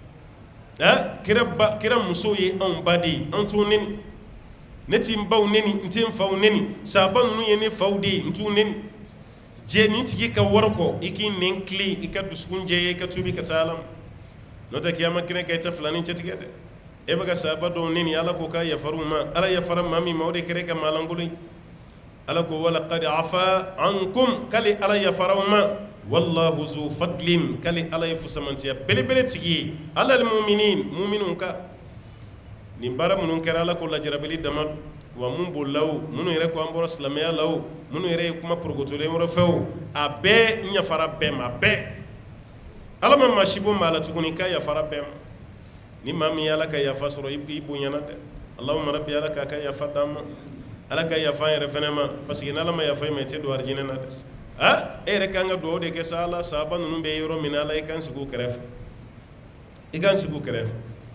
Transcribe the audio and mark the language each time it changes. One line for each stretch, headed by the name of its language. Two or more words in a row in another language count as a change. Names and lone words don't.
Bambara: kira musow ye anw ba de ye an t'u nɛni ne tɛ n baw nɛni n tɛ n faw nɛni sahaba ninnu ye ne faw de ye n t'u nɛni jɛ nin tigi ka wari kɔ i k'i nɛn tilen i ka dusukun jɛya i ka tuubi ka taa ala ma n'o tɛ kiyama kɛnɛ kan i tɛ filanin cɛtigɛ dɛ e bɛ ka sahaba dɔw nɛni ala ko k'a yafar'u ma ala yafara maa min ma o de kɛra ka maa lankolon ye ala ko
Arabic: ولقد عفا عنكم
Bambara: k'ale ala yafaraw ma
Arabic: والله ذو فضل
Bambara: k'ale ala ye fusamantiya belebele tigi ye
Arabic: على المؤمنين
Bambara: ka nin baara minnu kɛra ala ko lajarabili dama wa mun bolila o minnu yɛrɛ ko an bɔra silamɛya la o minnu yɛrɛ ye kuma porokotolen wɛrɛ fɛ o a bɛɛ n yafara bɛɛ ma bɛɛ ala ma maa si bɔ maa la tuguni k'a yafara bɛɛ ma ni maa min ye ala ka yafa sɔrɔ i bonyana dɛ
Arabic: اللهم ربي
Bambara: ala k'a ka yafa d'an ma ala ka yafa an yɛrɛ fɛnɛ ma
French: parce que
Bambara: n'ala ma yafa i ma i tɛ don arijinɛ na dɛ e yɛrɛ kan ka duwawu de kɛ sa ala sahaba ninnu bɛ yɔrɔ min na ala i kan sigi u kɛrɛfɛ